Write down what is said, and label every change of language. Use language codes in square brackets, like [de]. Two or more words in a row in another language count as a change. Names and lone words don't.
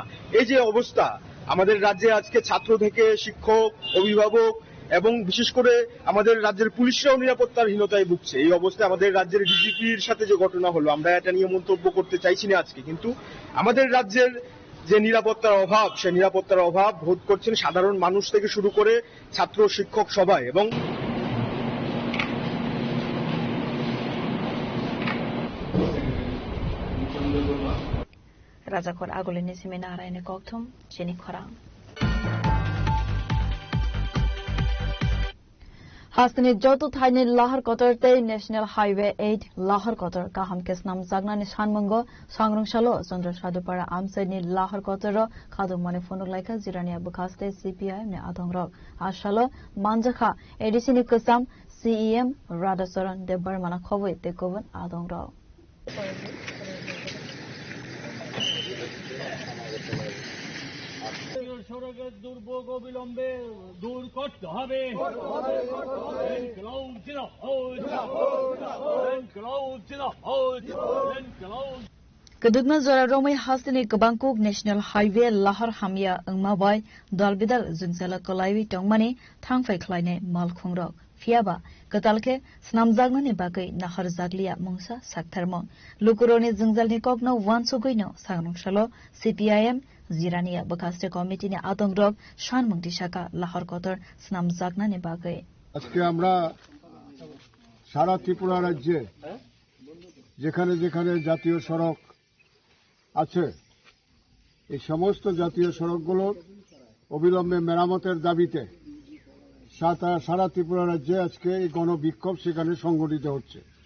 [bn] এই যে অবস্থা, আমাদের রাজ্যে আজকে ছাত্র থেকে শিক্ষক, অভিভাবক এবং বিশেষ করে আমাদের রাজ্যের পুলিশরাও নিরাপত্তাহীনতায় ভুগছে। এই অবস্থায় আমাদের রাজ্যের ডিজিপির সাথে যে ঘটনা হলো, আমরা এটা নিয়ে মন্তব্য করতে চাইছি না আজকে, কিন্তু আমাদের রাজ্যের যে নিরাপত্তার অভাব, সে নিরাপত্তার অভাব বোধ করছেন সাধারণ মানুষ থেকে শুরু করে ছাত্র শিক্ষক সবাই। এবং [trp] Rajakor agulini seminara ini koktum jeni khorang. Hastani jotu thaini lahar kotor te [en] National Highway [trp] 8 lahar kotor kaham kesnam jagnani sanmongo sangrungshalo Chandra Sadupara amsaini lahar kotoro khadu mane phonuk laika jirania bukaste CPIM ne adongrok ashalo manjakha edisini kusam CEM Radhasaran Debar mana khoboi te koban adongrok. [bn] সড়কের দুর্ভোগ অবিলম্বে দূর করতে হবে। [trp] Kadugna zora romai hastini kabangkuk [en] National Highway [trp] lahar hamya angmabai dalbidal zungsala kolaiwi tongmani thangfai khlaine malkhungrok fiaba katalke snamjagnani bagai nahar jaglia mungsa saktharmong lukuroni zungjalni kokno wansugoino sangrungshalo CPIM Zirania Bakaste Committee ne Adongrok Shanmung Dishaka Lahar Kotor Snam Jagna ne bagai. [bn] আজকে আমরা সারা ত্রিপুরা রাজ্যে যেখানে যেখানে জাতীয় সড়ক আছে, এই সমস্ত জাতীয় সড়কগুলোর অবিলম্বে মেরামতের দাবিতে সারা ত্রিপুরা রাজ্যে আজকে এই গণবিক্ষোভ সেখানে সংগঠিত হচ্ছে।